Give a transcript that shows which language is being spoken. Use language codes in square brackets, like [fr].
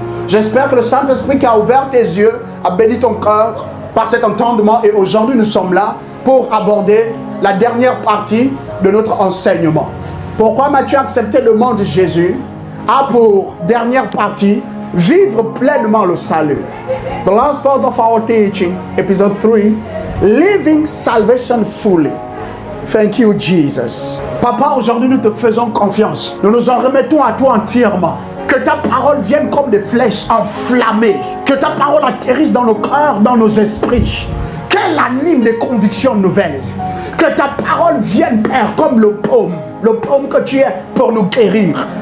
[fr] J'espère que le Saint-Esprit qui a ouvert tes yeux a béni ton cœur par cet entendement et aujourd'hui nous sommes là pour aborder la dernière partie de notre enseignement. Pourquoi Matthieu accepté le nom de Jésus a pour dernière partie vivre pleinement le salut. [en] The last part of our teaching, episode 3, living salvation fully. Thank you, Jesus. [fr] Papa, aujourd'hui nous te faisons confiance. Nous nous en remettons à toi entièrement. Que ta parole vienne comme des flèches enflammées. Que ta parole atterrisse dans nos cœurs, dans nos esprits. Qu'elle anime des convictions nouvelles. Que ta parole vienne, Père, comme le paume que tu es pour nous guérir.